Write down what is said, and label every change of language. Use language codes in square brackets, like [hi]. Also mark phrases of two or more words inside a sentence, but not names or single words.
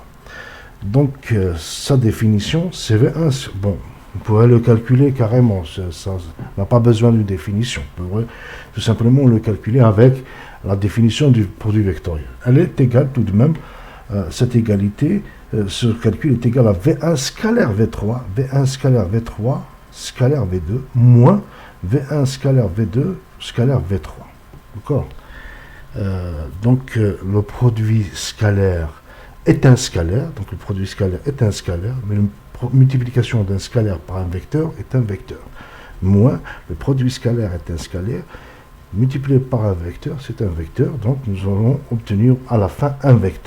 [fr] Donc, sa définition, c'est V1. Bon, on pourrait le calculer carrément, ça n'a pas besoin d'une définition. On pourrait tout simplement le calculer avec la définition du produit vectoriel. Elle est égale tout de même, cette égalité, ce calcul est égal à V1 scalaire V3, V1 scalaire V3, scalaire V2, moins V1 scalaire V2, scalaire V3. D'accord ? Donc, le produit scalaire est un scalaire, donc le produit scalaire est un scalaire, mais la multiplication d'un scalaire par un vecteur est un vecteur. Moins, le produit scalaire est un scalaire, multiplié par un vecteur, c'est un vecteur, donc nous allons obtenir à la fin un vecteur.